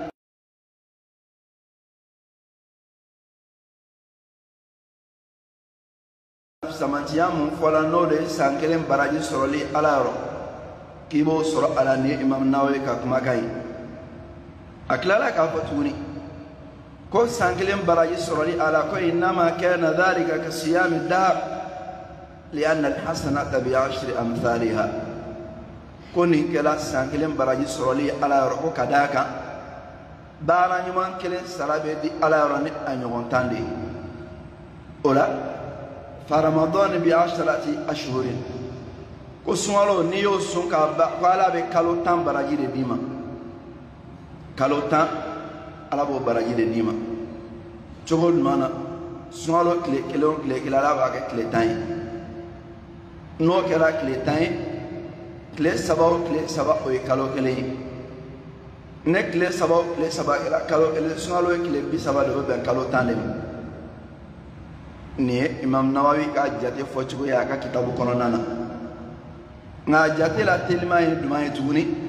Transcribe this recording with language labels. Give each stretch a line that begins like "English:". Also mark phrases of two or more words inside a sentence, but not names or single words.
Bambara: samantiya mun fɔla n'o de ye san 1 baraji sɔrɔli Ala yɔrɔ k'i b'o sɔrɔ Ala ni Imam Nawawi ka kumakan ye a tilala k'a fɔ tuguni ko san 1 baraji sɔrɔli Ala ko
Arabic: إنما كان ذلك كصيام الدهر لأن الحسنة ب
Bambara: 10 amthaliha ko nin kɛla san 1 baraji sɔrɔli Ala yɔrɔ ko ka d'a kan baara ɲuman 1 sara bɛ di Ala yɔrɔ ni a ɲɔgɔn 10 de ye o la فرمضان
Arabic: ب10 أشهر
Bambara: ko suŋalo ni y'o sun ka ba ko Ala bɛ kalo 10 baraji de d'i ma kalo 10 Ala b'o baraji de d'i ma cogo jumɛn na suŋalo tile 1 o tile 1 Ala b'a kɛ tile 10 ye n'o kɛra tile 10 ye tile 3 o tile 3 o ye kalo 1 ye ne tile 3 o tile 3 kɛra kalo 1 suŋalo ye tile 30 de o bɛ bɛn kalo 10 de ma ni ye Imam Nawawi ka jate fɔ cogo ye a ka kitabu kɔnɔna na nka jate la telima ye duman ye tuguni